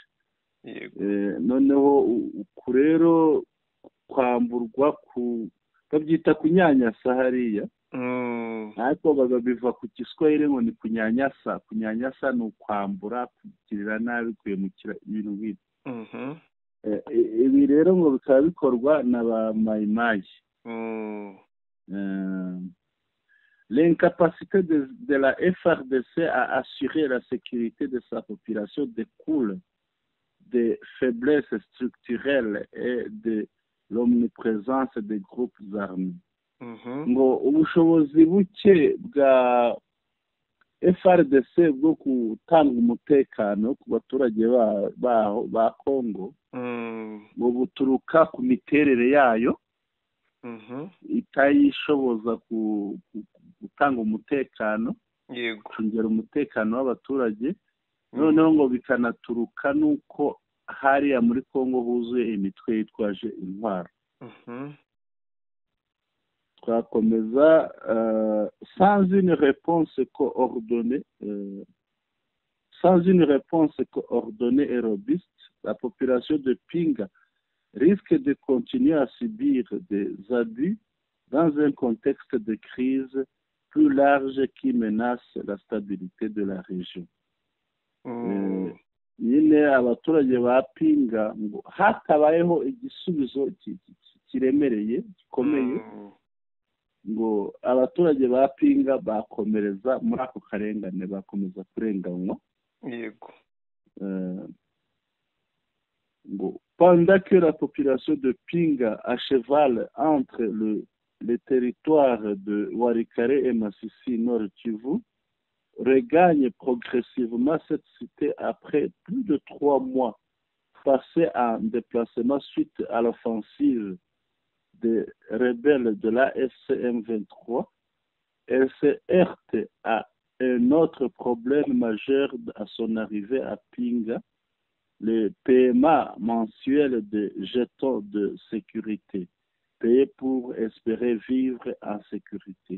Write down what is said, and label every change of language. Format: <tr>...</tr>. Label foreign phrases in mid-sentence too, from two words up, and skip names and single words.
<rw>Noneho rero kwamburwa babyita kunyanyasa hariya, ariko biva ku Kiswahili ngo ni kunyanyasa. Kunyanyasa ni ukwambura, kugirira nabi, kwemukira ibintu nk'ibyo. Ibi rero ngo bikaba bikorwa na ba Maïmaï.</rw> <fr>L'incapacité de la FRDC à assurer la sécurité de sa population découle des faiblesses structurelles et de l'omniprésence des groupes armés.</fr> <rw>Ngo ubushobozi buke bwa FRDC bwo gutanga umutekano ku baturage ba Kongo ngo buturuka ku miterere yayo itayishoboza gutanga umutekano, gucungira umutekano w'abaturage. Noneho ngo bikanaturuka nuko hariya muri Kongo huzuye imitwe yitwaje intwaro.</rw> <fr>Twakomeza sans une réponse coordonnée et robuste, la population de Pinga risque de continuer à subir des abus dans un contexte de crise plus large qui menace la stabilité de la région.</fr> <rw>Nyine abaturage ba Pinga ngo hatabayeho igisubizo kiremereye gikomeye, ngo abaturage ba Pinga bakomereza muri ako karengane, bakomeza kurenganywa.</rw> <fr>Pendant que la population de Pinga, à cheval entre les territoires de Walikale et Masisi Nord Kivu, regagne progressivement cette cité après plus de 3 mois passés en déplacement suite à l'offensive des rebelles de la FCM 23, elle se heurte à un autre problème majeur à son arrivée à Pinga, le paiement mensuel de jetons de sécurité, payés pour espérer vivre en sécurité.</fr>